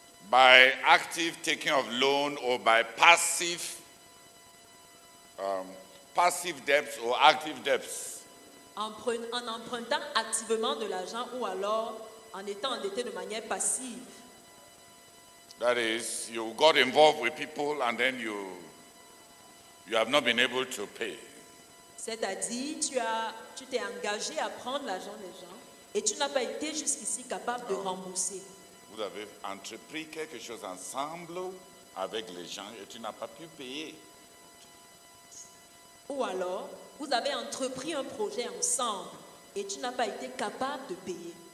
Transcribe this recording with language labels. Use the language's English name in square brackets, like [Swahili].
[English] By active taking of loan or by passive debts or active debts? [French] En empruntant activement de l'argent ou alors en étant endetté de manière passive. [English] That is, you got involved with people and then you have not been able to pay. [French] C'est-à-dire, tu t'es engagé à prendre l'argent des gens et tu n'as pas été jusqu'ici capable de rembourser. Vous avez entrepris quelque chose ensemble avec les gens et tu n'as pas pu payer. Ou alors, vous avez entrepris un projet ensemble et tu n'as pas été capable de payer.